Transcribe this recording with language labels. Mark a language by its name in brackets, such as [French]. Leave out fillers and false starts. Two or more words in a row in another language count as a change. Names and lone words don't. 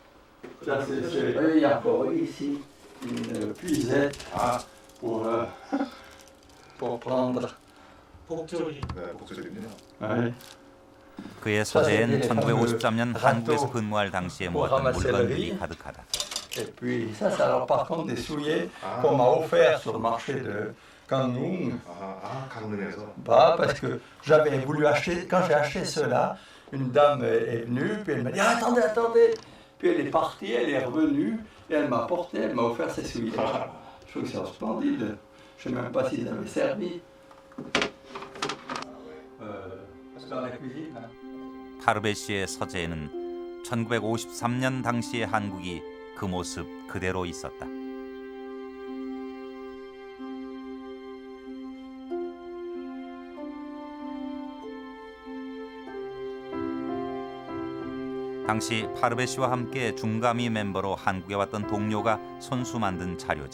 [Korean] 그의 서재엔 1953년 한국에서 근무할 당시에 모았던 물건들이 가득하다. [French] Et puis ça alors par contre des souliers qu'on m'a offert sur le marché de Gangneung. Bah parce que j'avais voulu acheter, quand j'ai acheté cela, une dame est venue, puis elle m'a dit ah, attendez. Puis elle est partie, elle est revenue, et elle m'a porté, elle m'a offert ses souliers. Je trouve que c'est splendide. Je ne sais même pas s'ils avaient servi. Dans la cuisine. [Korean] 파르베시의 서재에는 1953년 당시의 한국이 그 모습 그대로 있었다. 당시 파르베시와 함께 중가미 멤버로 한국에 왔던 동료가 손수 만든 자료집.